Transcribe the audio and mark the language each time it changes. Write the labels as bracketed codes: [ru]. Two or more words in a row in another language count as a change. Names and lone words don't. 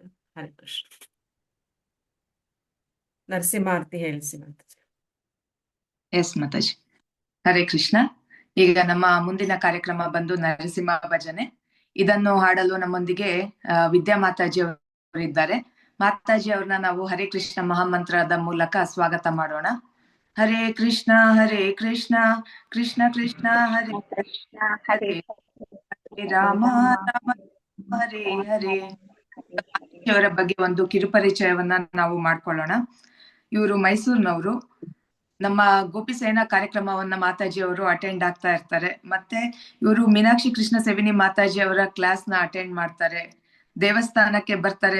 [kn] ಹರೇ ಕೃಷ್ಣ. ನರಸಿಂಹಾರ್ತಿ ಹೇಳಿಸಿ ಮಾತಾಜಿ. ಎಸ್ ಮಾತಾಜಿ. ಹರೇ ಕೃಷ್ಣ. ಈಗ ನಮ್ಮ ಮುಂದಿನ ಕಾರ್ಯಕ್ರಮ ಬಂದು ನರಸಿಂಹ ಭಜನೆ. ಇದನ್ನು ಹಾಡಲು ನಮ್ಮೊಂದಿಗೆ ವಿದ್ಯಾ ಮಾತಾಜಿ ಅವರು ಇದ್ದಾರೆ. ಮಾತಾಜಿ ಅವ್ರನ್ನ ನಾವು ಹರೇ ಕೃಷ್ಣ ಮಹಾಮಂತ್ರದ ಮೂಲಕ ಸ್ವಾಗತ ಮಾಡೋಣ. ಹರೇ ಕೃಷ್ಣ ಕೃಷ್ಣ ಕೃಷ್ಣ ಹರೇ ಹರೇ, ಹರೇ ರಾಮ ರಾಮ ಹರೇ ಹರೇ. ಅವರ ಬಗ್ಗೆ ಒಂದು ಕಿರುಪರಿಚಯವನ್ನ ನಾವು ಮಾಡ್ಕೊಳ್ಳೋಣ. ಇವರು ಮೈಸೂರಿನವರು. ನಮ್ಮ ಗೋಪಿಸೇನಾ ಕಾರ್ಯಕ್ರಮವನ್ನ ಮಾತಾಜಿ ಅವರು ಅಟೆಂಡ್ ಆಗ್ತಾ ಇರ್ತಾರೆ. ಮತ್ತೆ ಇವರು ಮೀನಾಕ್ಷಿ ಕೃಷ್ಣ ಸೆವಿನಿ ಮಾತಾಜಿ ಅವರ ಕ್ಲಾಸ್ ನ ಅಟೆಂಡ್ ಮಾಡ್ತಾರೆ. ದೇವಸ್ಥಾನಕ್ಕೆ ಬರ್ತಾರೆ.